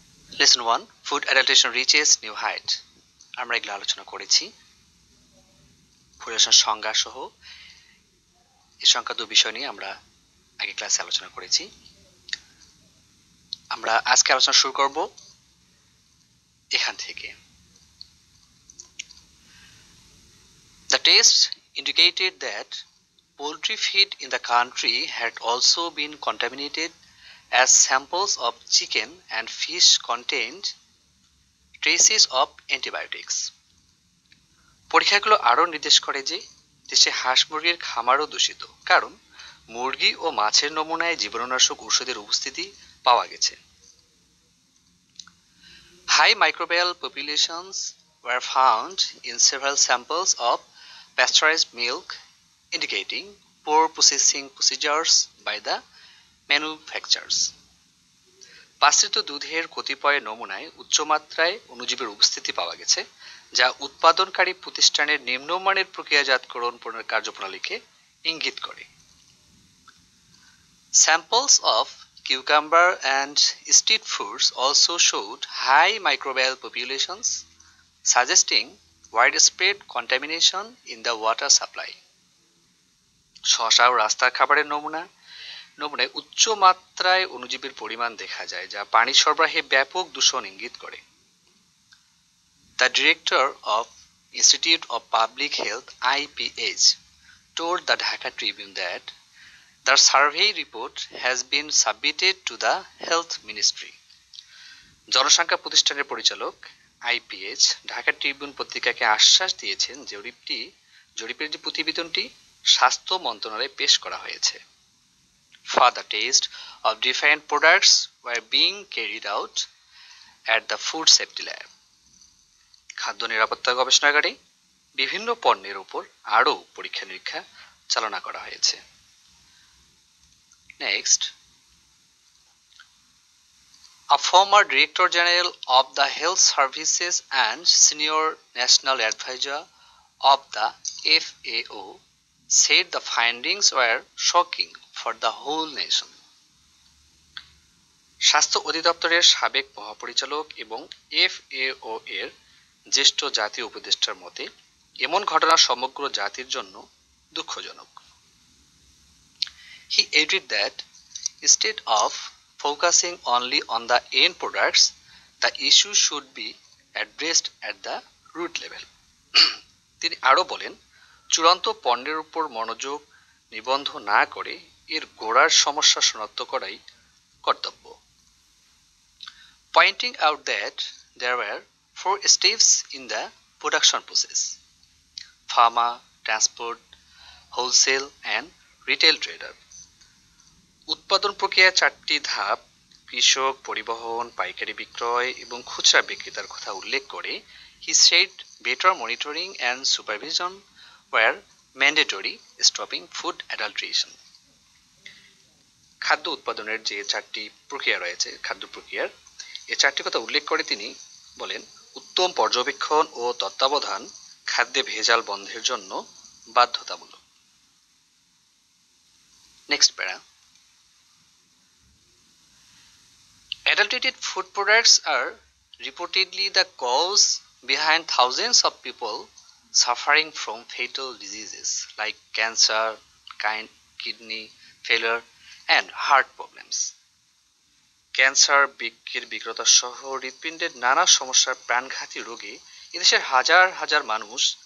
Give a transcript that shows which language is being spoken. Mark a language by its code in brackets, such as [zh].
[en] Lesson 1, food adulteration reaches new height. [bn] আমরা এগুলো আলোচনা করেছি, ফুডের সংজ্ঞা সহ এই সংক্রান্ত বিষয় নিয়ে আমরা আগে ক্লাসে আলোচনা করেছি। আমরা আজকে আলোচনা শুরু করব এখান থেকে। [en] The test indicated that poultry feed in the country had also been contaminated as samples of chicken and fish contained traces of antibiotics. [bn] পরীক্ষাগুলো আরও নির্দেশ করে যে দেশে হাঁস মুরগির খামারও দূষিত, কারণ মুরগি ও মাছের নমুনায় জীবাণুনাশক ঔষধের উপস্থিতি পাওয়া গেছে। [en] High microbial populations were found in several samples of pasteurized milk, indicating poor processing procedures by the manufacturers. [bn] পাস্তুরিত দুধের কতিপয় নমুনায় উচ্চমাত্রায় অণুজীবের উপস্থিতি পাওয়া গেছে, যা উৎপাদনকারী প্রতিষ্ঠানের নিম্নমানের প্রক্রিয়াজাতকরণ কার্যপ্রণালীকে ইঙ্গিত করে। [en] Samples of cucumber and street foods also showed high microbial populations, suggesting widespread contamination in the water supply. [bn] শসা ও রাস্তার খাবারের নমুনায় উচ্চ মাত্রায় অণুজীবের পরিমাণ দেখা যায়, যা পানি সরবরাহে ব্যাপক দূষণ ইঙ্গিত করে। [en] The director of Institute of Public Health IPH told the Dhaka Tribune that the survey report has been submitted to the Health Ministry. [bn] জনসংখ্যা প্রতিষ্ঠানের পরিচালক আইপিএইচ ঢাকা ট্রিবিউন পত্রিকাকে আশ্বাস দিয়েছেন যে জরিপের যে প্রতিবেদনটি স্বাস্থ্য মন্ত্রণালয়ে পেশ করা হয়েছে। [en] Further tests of different products were being carried out at the Food Safety Lab. [bn] খাদ্য নিরাপত্তা গবেষণাগারে বিভিন্ন পণ্যের উপর আরও পরীক্ষা নিরীক্ষা চালনা করা হয়েছে। [en] Next, a former Director General of the Health Services and Senior National Advisor of the FAO said the findings were shocking for the whole nation. [bn] স্বাস্থ্য অধিদপ্তরের সাবেক মহাপরিচালক এবং FAO এর জ্যেষ্ঠ জাতীয় উপদেষ্টার মতে এমন ঘটনা সমগ্র জাতির জন্য দুঃখজনক। [en] He added that instead of focusing only on the end products, the issue should be addressed at the root level. [bn] তিনি আরও বলেন, চূড়ান্ত পণ্যের উপর মনোযোগ নিবন্ধ না করে এর গোড়ার সমস্যা শনাক্ত করাই কর্তব্য। [en] Pointing out that there were 4 steps in the production process: farmer, transport, wholesale and retail trader. [bn] উৎপাদন প্রক্রিয়ায় 4টি ধাপ, কৃষক, পরিবহন, পাইকারি বিক্রয় এবং খুচরা বিক্রেতার কথা উল্লেখ করে [en] he said better monitoring and supervision were mandatory, stopping food adulteration. [bn] খাদ্য উৎপাদনের যে 4টি প্রক্রিয়া রয়েছে, খাদ্য প্রক্রিয়ার এই 4টি কথা উল্লেখ করে তিনি বলেন, উত্তম পর্যবেক্ষণ ও তত্ত্বাবধান খাদ্যে ভেজাল বন্ধের জন্য বাধ্যতামূলক। [en] Next para. Adulterated food products are reportedly the cause behind thousands of people suffering from fatal diseases like cancer, kidney failure and heart problems. [bn] Cancer, বৃক্কের বিকৃতি সহ হৃৎপিণ্ডের নানা সমস্যার প্রাণঘাতী রোগে এদেশের হাজার হাজার মানুষ